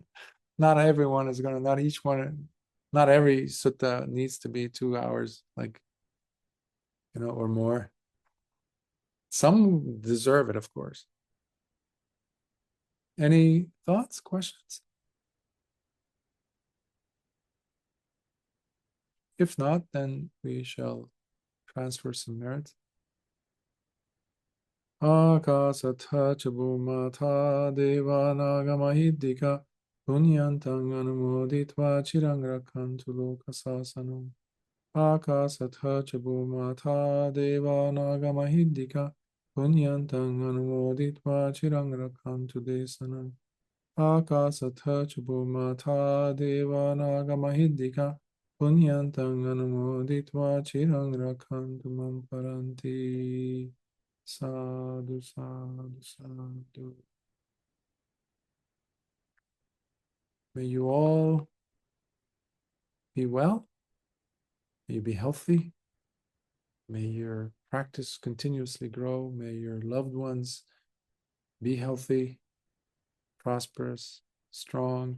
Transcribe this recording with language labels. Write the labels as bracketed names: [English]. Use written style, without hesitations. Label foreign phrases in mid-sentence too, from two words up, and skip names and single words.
[English] Not everyone is going to, not each one, not every sutta needs to be 2 hours, like, or more. Some deserve it, of course. Any thoughts, questions? If not, then we shall transfer some merit. [Pali] Akasatha chabumata devanagamahiddhika punyantang anumoditva chirang rakhantu lokasasanam. Akasatha chabumata devanagamahiddhika punyantang anumoditva chirang rakhantu desanam. Akasatha chabumata devanagamahiddhika punyantang anumoditva chirang rakhantu mam paranti. Sadhu, sadhu, sadhu. [English] May you all be well. May you be healthy. May your practice continuously grow. May your loved ones be healthy, prosperous, strong.